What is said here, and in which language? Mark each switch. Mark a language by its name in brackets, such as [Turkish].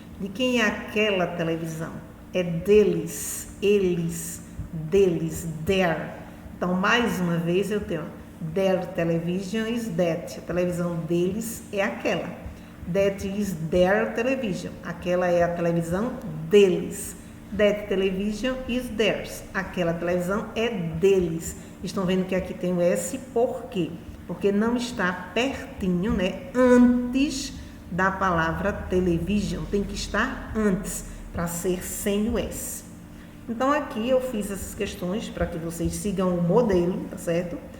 [Portuguese] De quem é aquela televisão? É deles, eles, deles, their. Então, mais uma vez eu tenho [English] their television is that. [Portuguese] A televisão deles é aquela. [English] That is their television. [Portuguese] Aquela é a televisão deles. [English] That television is theirs. [Portuguese] Aquela televisão é deles. Estão vendo que aqui tem o S, por quê? Porque não está pertinho, né? Antes da palavra television. Tem que estar antes, para ser sem o S. Então, aqui eu fiz essas questões para que vocês sigam o modelo, tá certo?